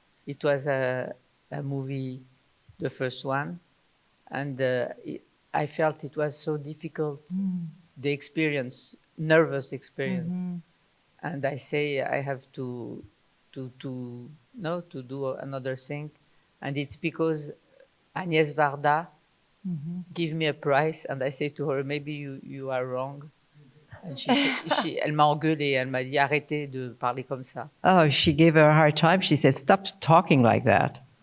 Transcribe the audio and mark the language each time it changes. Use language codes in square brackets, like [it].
[en] It was a movie, the first one, and I felt it was so difficult, the experience, nervous experience. And I say I have to to do another thing, and it's because Agnès Varda give me a price, and I say to her, maybe you are wrong. [fr] And elle m'a engueulée, elle m'a dit arrêtez de parler comme ça. [en] Oh, she gave her a hard time. She said, "Stop talking like that."